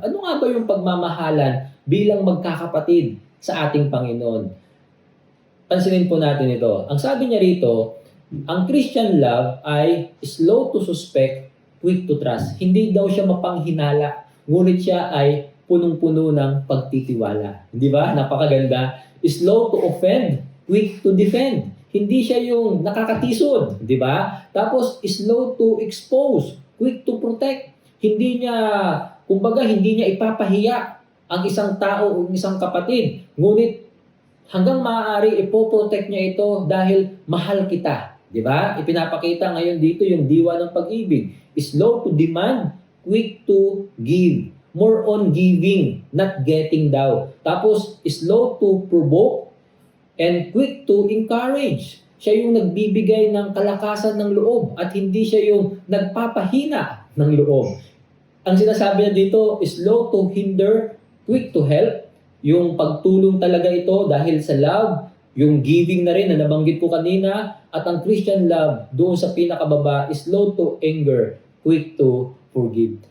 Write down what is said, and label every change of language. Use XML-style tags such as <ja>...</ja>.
<tl>Ano nga ba yung pagmamahalan bilang magkakapatid sa ating Panginoon? Pansinin po natin ito. Ang sabi niya rito, ang Christian love ay</tl> <en>slow to suspect, quick to trust.</en> <tl>Hindi daw siya mapanghinala, ngunit siya ay punong-puno ng pagtitiwala. Di ba? Napakaganda.</tl> <en>Slow to offend, quick to defend.</en> <tl>Hindi siya yung nakakatisod, di ba?</tl> <en>Tapos slow to expose, quick to protect.</en> <tl>Hindi niya ipapahiya ang isang tao o isang kapatid. Ngunit hanggang maaari ipoprotect niya ito dahil mahal kita. Di ba? Ipinapakita ngayon dito yung diwa ng pag-ibig.</tl> <en>Slow to demand, quick to give. More on giving, not getting daw. Tapos slow to provoke and quick to encourage.</en> <tl>Siya yung nagbibigay ng kalakasan ng loob at hindi siya yung nagpapahina ng loob. Ang sinasabi niya dito,</tl> <en>slow to hinder, quick to help.</en> <tl>Yung pagtulong talaga ito dahil sa love, yung giving na rin na nabanggit ko kanina, at ang Christian love doon sa pinakababa,</tl> <en>slow to anger, quick to forgive.</en>